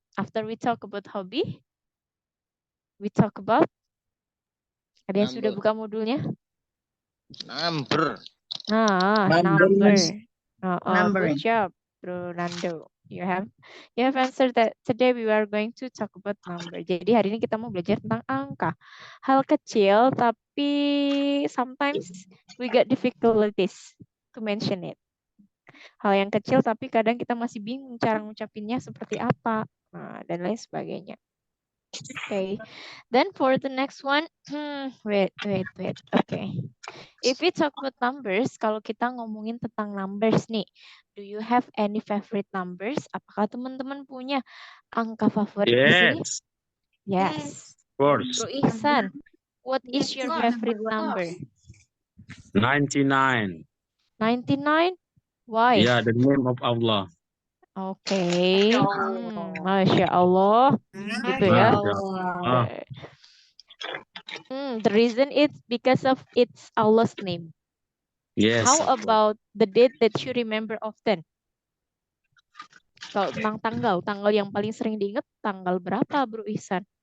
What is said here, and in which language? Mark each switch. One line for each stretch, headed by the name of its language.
English: After we talk about hobby, we talk about,
Indonesian: ada yang sudah buka modulnya?
English: Number. Number. Good job, Bro Nando. You have answered that. Today we are going to talk about number.
Indonesian: Jadi hari ini kita mau belajar tentang angka. Hal kecil tapi
English: sometimes we get difficulties to mention it.
Indonesian: Hal yang kecil tapi kadang kita masih bingung cara ngucapinnya seperti apa. Dan lain sebagainya.
English: Okay. Then for the next one, wait. Okay. If we talk about numbers,
Indonesian: kalau kita ngomongin tentang numbers nih,
English: do you have any favorite numbers?
Indonesian: Apakah teman-teman punya angka favorit di sini?
English: Yes. Of course. Bro Ihsan, what is your favorite number? 99. 99? Why? Yeah, the name of Allah. Okay.
Indonesian: Masya Allah. Gitu ya.
English: The reason it's because of it's Allah's name. Yes. How about the date that you remember often?
Indonesian: Kalau tentang tanggal yang paling sering diingat tanggal berapa, Bro Ihsan?